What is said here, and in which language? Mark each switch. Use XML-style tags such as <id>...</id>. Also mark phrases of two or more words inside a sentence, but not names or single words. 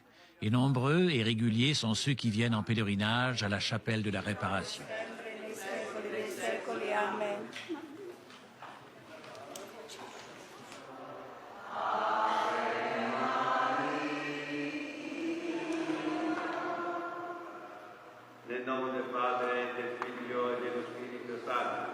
<fr>Et nombreux et réguliers sont ceux qui viennent en pèlerinage à la chapelle de la Réparation.</fr> <it>Nel nome del Padre, del Figlio e dello Spirito Santo.</it>